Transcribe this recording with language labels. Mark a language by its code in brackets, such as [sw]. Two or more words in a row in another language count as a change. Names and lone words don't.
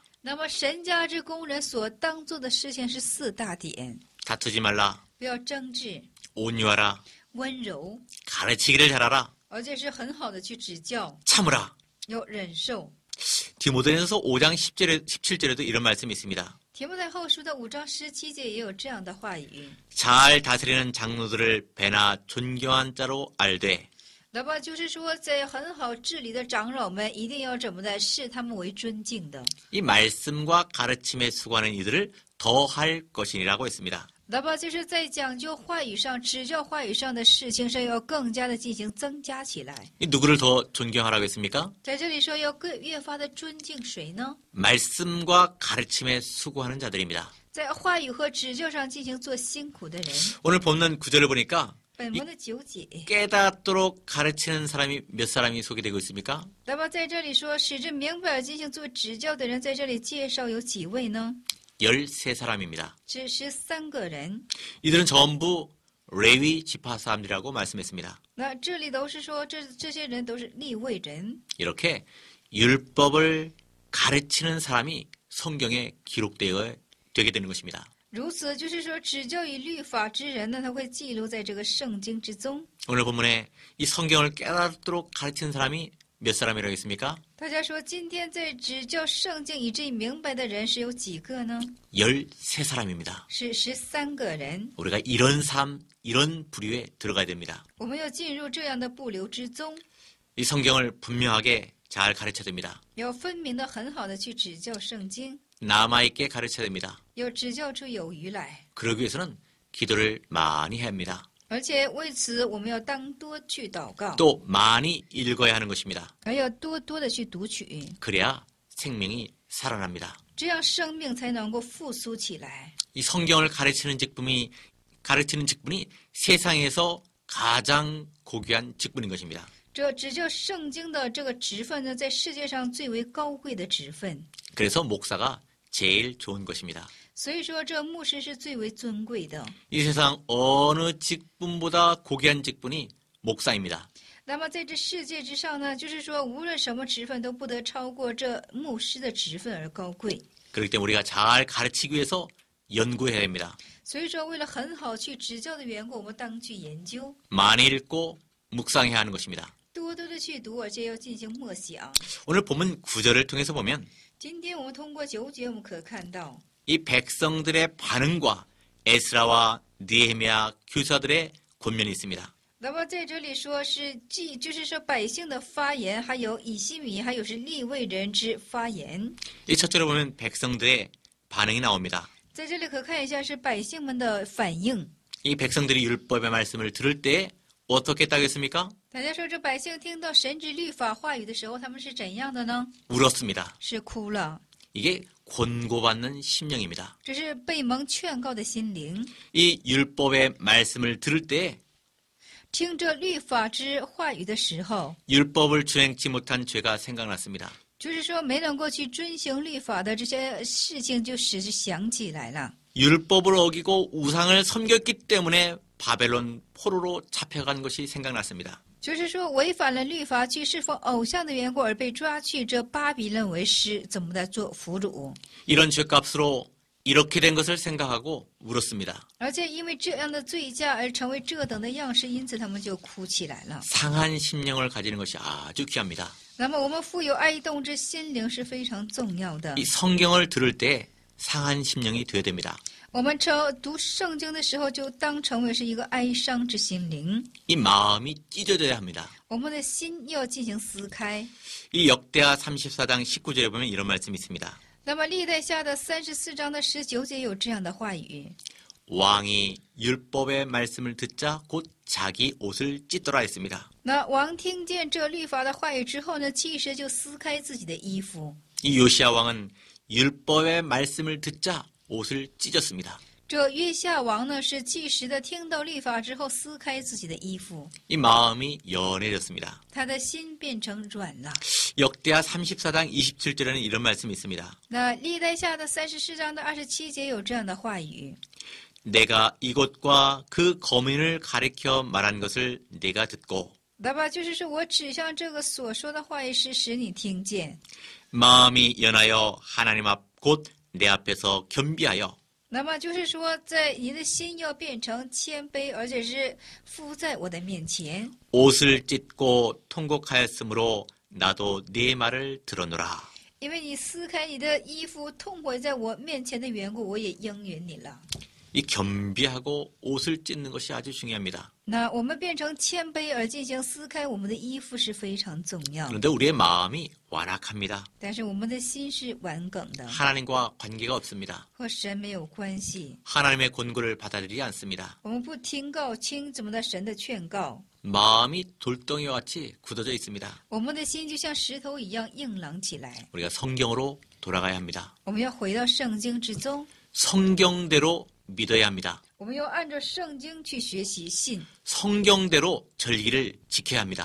[zh] 那么神家之工人所当做的事情是4大点： [ko] 다투지 말라, [zh] 不要争执、 [ko] 온유하라, [zh] 温柔， [ko] 가르치기를 잘하라, [zh] 而且是很好的去指教， [ko] 참으라. [zh] 要忍受。 [ko] 디모데전서 5장 17절에도 이런 말씀이 있습니다. [zh] 提摩太后书的5章17节也有这样的话语。 [ko] 잘 다스리는 장로들을 배나 존경한 자로 알되 [zh] 那么就是说，在很好治理的长老们，一定要怎么的视他们为尊敬的。 [ko] 이 말씀과 가르침에 수고하는 이들을 더할 것이라고 했습니다. [zh] 那么就是在讲究话语上、指教话语上的事情上，要更加的进行增加起来。 [ko] 이 누구를 더 존경하라고 했습니까? [zh] 在这里说要更越发的尊敬谁呢？ [ko] 말씀과 가르침에 수고하는 자들입니다. [zh] 在话语和指教上进行做辛苦的人。 [ko] 오늘 본문 9절을 보니까 [zh] 本文的9节， [ko] 깨닫도록 가르치는 사람이 몇 사람이 소개되고 있습니까? [zh] 那么在这里说使之明白而进行做指教的人，在这里介绍有几位呢？ [ko] 13사람입니다. [zh] 只13个人。 [ko] 이들은 전부 레위 지파 사람들이라고 말씀했습니다. [zh] 那这里都是说这些人都是利未人。 [ko] 이렇게 율법을 가르치는 사람이 성경에 기록되게 되는 것입니다. [zh] 如此就是说，指教与律法之人呢，他会记录在这个圣经之中。 [ko] 오늘 본문에 이 성경을 깨닫도록 가르치는 사람이 몇 사람이라고 했습니까? [zh] 大家说，今天在指教圣经以至于明白的人是有几个呢？ [ko] 13사람입니다. [zh] 是13个人。 [ko] 우리가 이런 삶, 이런 부류에 들어가야 됩니다. [zh] 我们要进入这样的不流之宗， [ko] 이 성경을 분명하게 잘 가르쳐야 됩니다. [zh] 要分明的、很好的去指教圣经， [ko] 남아있게 가르쳐야 됩니다. [zh] 要指教出有余来。 [ko] 그러기 위해서는 기도를 많이 해야 합니다. [zh] 而且为此，我们要当多去祷告， [ko] 또 많이 읽어야 하는 것입니다. [zh] 而要多多的去读取， [ko] 그래야 생명이 살아납니다. [zh] 这样生命才能够复苏起来。 [ko] 이 성경을 가르치는 직분이 세상에서 가장 고귀한 직분인 것입니다. [zh] 这指教圣经的这个职分呢，在世界上最为高贵的职分。 [ko] 그래서 목사가 제일 좋은 것입니다. [zh] 所以说，这牧师是最为尊贵的。 [ko] 이 세상 어느 직분보다 고귀한 직분이 목사입니다. [zh] 那么在这世界之上呢，就是说，无论什么职分都不得超过这牧师的职分而高贵。 [ko] 그렇기 때문에 우리가 잘 가르치기 위해서 연구해야 됩니다. [zh] 所以说，为了很好去指教的缘故，我们当去研究， [ko] 많이 읽고 묵상해야 하는 것입니다. [zh] 多多的去读，而且要进行默想。 [ko] 오늘 본문 9절을 통해서 보면 [zh] 今天我们通过9节，我们可看到， [ko] 이 백성들의 반응과 에스라와 느헤미야 교사들의 권면이 있습니다. [zh] 那么在这里说是就是说百姓的发言，还有以西米，还有是利未人之发言。 [ko] 이 첫 절에 보면 백성들의 반응이 나옵니다. [zh] 在这里可看一下是百姓们的反应。 [ko] 이 백성들이 율법의 말씀을 들을 때 어떻게 따겠습니까? [zh] 大家说，这百姓听到神之律法话语的时候，他们是怎样的呢？ [ko] 울었습니다. [zh] 是哭了。 [ko] 이게 권고받는 심령입니다. [zh] 这是被蒙劝告的心灵， [ko] 이 율법의 말씀을 들을 때 [zh] 听着律法之话语的时候， [ko] 율법을 준행치 못한 죄가 생각났습니다. [zh] 就是说没能够去遵行律法的这些事情，就使之想起来了。 [ko] 율법을 어기고 우상을 섬겼기 때문에 바벨론 포로로 잡혀간 것이 생각났습니다. [zh] 就是说违反了律法，去侍奉偶像的缘故而被抓去这巴比伦为师，怎么的做俘虏？ [ko] 이런 죄값으로 이렇게 된 것을 생각하고 울었습니다. [zh] 而且因为这样的罪驾而成为这等的样式，因此他们就哭起来了。 [ko] 상한 심령을 가지는 것이 아주 귀합니다. [zh] 那么我们富有哀动之心灵是非常重要的。 [ko] 이 성경을 들을 때 상한 심령이 되어야 됩니다. [zh] 我们读圣经的时候，就当成为是一个哀伤之心灵。 [ko] 이 마음이 찢어져야 합니다. [zh] 我们的心要进行撕开。 [ko] 이 역대하 34장 19절에 보면 이런 말씀이 있습니다. [zh] 那么历代下的34章的19节有这样的话语： [ko] 왕이 율법의 말씀을 듣자 곧 자기 옷을 찢더라 했습니다. [zh] 那王听见这律法的话语之后呢，即时就撕开自己的衣服。 [ko] 이 요시야 왕은 율법의 말씀을 듣자 옷을 찢었습니다. [zh] 这约夏王呢，是即时的听到律法之后撕开自己的衣服， [ko] 이 마음이 연해졌습니다. [zh] 他的心变成软了。 [ko] 역대하 34장 27절에는 이런 말씀이 있습니다. [zh] 那历代下的34章的27节有这样的话语： [ko] 내가 이곳과 그 거민을 가리켜 말한 것을 네가 듣고 [zh] 那么就是说我指向这个所说的话语是使你听见。 [ko] 마음이 연하여 하나님 앞 곧 내 앞에서 겸비하여 [zh] 那么就是说，在你的心要变成谦卑，而且是伏在我的面前。 [ko] 옷을 찢고 통곡하였으므로 나도 네 말을 들어노라. [zh] 因为你撕开你的衣服，痛悔在我面前的缘故，我也应允你了。 [ko] 이 겸비하고 옷을 찢는 것이 아주 중요합니다. [zh] 那我们变成谦卑而进行撕开我们的衣服是非常重要， [ko] 그런데 우리의 마음이 완악합니다. [zh] 但是我们的心是顽梗的， [ko] 하나님과 관계가 없습니다. [zh] 和神没有关系。 [ko] 하나님의 권고를 받아들이지 않습니다. [zh] 我们不听告听怎么的神的劝告， [ko] 마음이 돌덩이와 같이 굳어져 있습니다. [zh] 我们的心就像石头一样硬朗起来。 [ko] 우리가 성경으로 돌아가야 합니다. [zh] 我们要回到圣经之中， [ko] 성경대로 믿어야 합니다. [zh] 我们要按照圣经去学习信， [ko] 성경대로 절기를 지켜야 합니다.